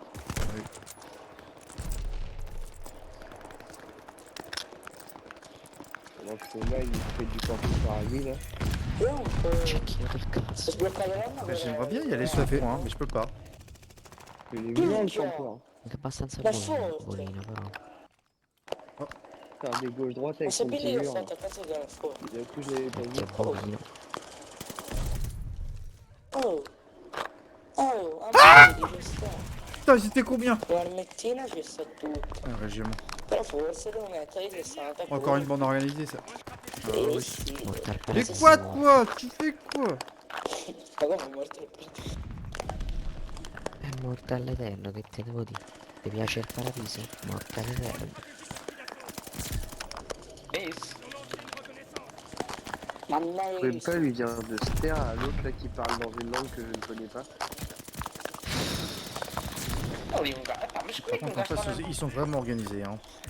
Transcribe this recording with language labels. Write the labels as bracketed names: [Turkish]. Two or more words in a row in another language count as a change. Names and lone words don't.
[French] Pendant que là, il fait du camping paradis là. Bah, j'aimerais bien y aller sur fait, hein, mais je peux pas. Il est bien le champion. [Italian] È abbastanza buono, buonino però. [French] Faire des gauches droites avec son petit mur. Du coup, je l'avais pas vu. [Italian] Che buonino. [French] Putain, j'étais combien? Un régiment. Encore une bande organisée, ça. Mortal Mais quoi, toi? Tu fais quoi? [Italian] È mortal eterno, che te devo dire? Ti piace il paradiso? Mortal eterno. [French] Vous pouvez pas lui dire de se taire à l'autre là qui parle dans une langue que je ne connais pas. Par contre, en face, ils sont vraiment organisés, hein.